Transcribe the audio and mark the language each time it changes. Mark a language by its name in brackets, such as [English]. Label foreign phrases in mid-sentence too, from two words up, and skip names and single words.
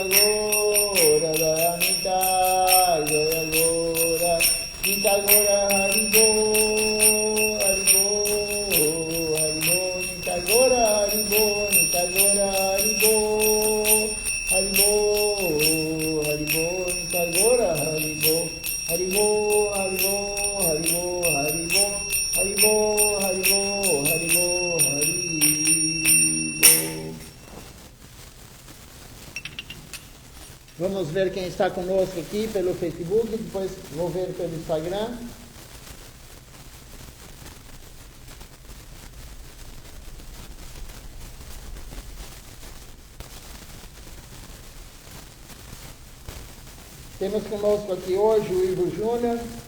[Bangla] গৌর জয় নিতাই জয় গৌর নিতাই গৌর হরি বো হরি বো হরি বো নিতাই গৌর হরি বো নিতাই গৌর হরি বো হরি বো হরি বো নিতাই গৌর হরি বো হরি বো হরি বো হরি বো হরি বো হরি বো হরি বো হরি বো হরি বো. [Portuguese] Vamos ver quem está conosco aqui pelo Facebook, depois vou ver pelo Instagram. Temos conosco aqui hoje o Ivo Júnior.